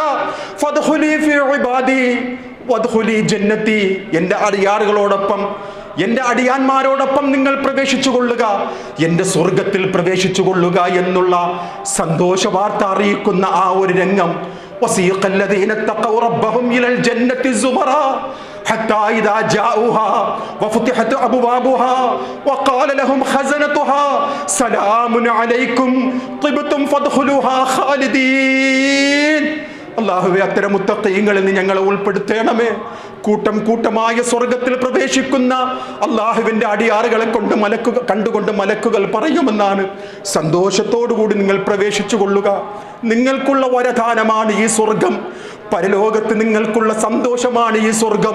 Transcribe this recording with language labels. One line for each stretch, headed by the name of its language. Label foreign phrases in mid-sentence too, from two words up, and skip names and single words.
Arabic: فادخلي في عبادي وادخلي جنتي,
Malayalam: എൻ്റെ അടിയാറുകളോടൊപ്പം, എൻ്റെ അടിയാന്മാരോടൊപ്പം നിങ്ങൾ പ്രവേശിച്ചു കൊള്ളുക, എൻ്റെ സ്വർഗത്തിൽ പ്രവേശിച്ചു കൊള്ളുക എന്നുള്ള സന്തോഷ വാർത്ത അറിയിക്കുന്ന ആ ഒരു രംഗം.
Arabic: വസീഖ الذين اتقوا ربهم الى الجنه زمرا حتى اذا جاءوها وفتحت ابوابها وقال لهم خزنتها سلام عليكم طبتم فادخلوها خالدين.
Malayalam: അല്ലാഹുവേ, അത്തരം മുത്തഖീങ്ങളിൽ നിന്ന് ഞങ്ങളെ ഉൾപ്പെടുത്തണമേ. കൂട്ടം കൂട്ടമായ സ്വർഗത്തിൽ പ്രവേശിക്കുന്ന അള്ളാഹുവിന്റെ അടിയാറുകളെ കണ്ടുകൊണ്ട് മലക്കുകൾ പറയുമെന്നാണ്, സന്തോഷത്തോടുകൂടി നിങ്ങൾ പ്രവേശിച്ചു കൊള്ളുക, നിങ്ങൾക്കുള്ള വരദാനമാണ് ഈ സ്വർഗം, പരലോകത്ത് നിങ്ങൾക്കുള്ള സന്തോഷമാണ് ഈ സ്വർഗം.